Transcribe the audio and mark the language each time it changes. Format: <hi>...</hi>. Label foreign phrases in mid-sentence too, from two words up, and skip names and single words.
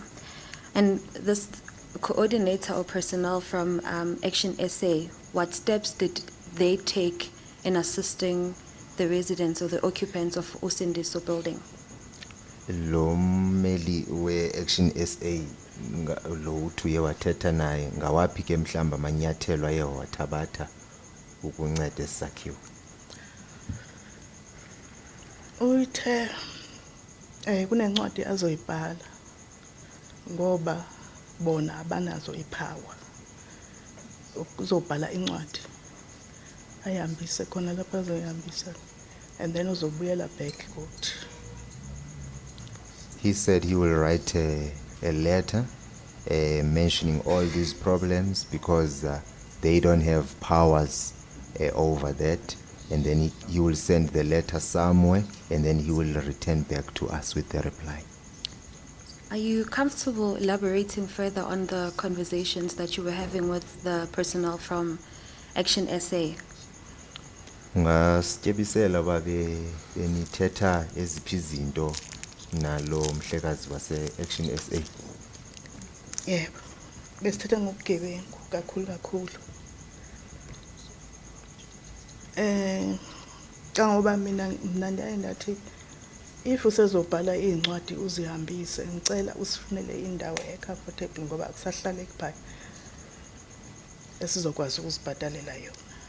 <en>And this coordinator or personnel from Action SA, what steps did they take in assisting the residents or the occupants of Usindiso building?</en> <xh>Lo mmeli we-Action SA lo uthi uye wathetha naye ngawaphi ke mhlamba amanyathelo aye wathabatha ukunceda esakhiwo.</xh> <zu>Uyithe kunencwadi azoyibhala ngoba bona abanazo ipower. Uzobhala incwadi ayihambise khona lapha azoyihambisa</zu> <en>and then</en> <zu>uzobuyela back kuthi.</zu> <en>He said he will write a letter mentioning all these problems because they don't have powers over that, and then he will send the letter somewhere and then he will return back to us with the reply. Are you comfortable elaborating further on the conversations that you were having with the personnel from Action SA?</en> <xh>Ngasityebisela uba benithetha eziphi izinto nalo mhlekazi wase-Action SA.</xh> <zu>Yebo. Besithetha ngobugebengu kakhulu. Ngoba mina ndiyaye ndathi if usezobhala incwadi uzihambise ngicela usifunele indawo ecomfortable ngoba akusahlaleki phaa esizokwazi ukuzibhadalela yona.</zu>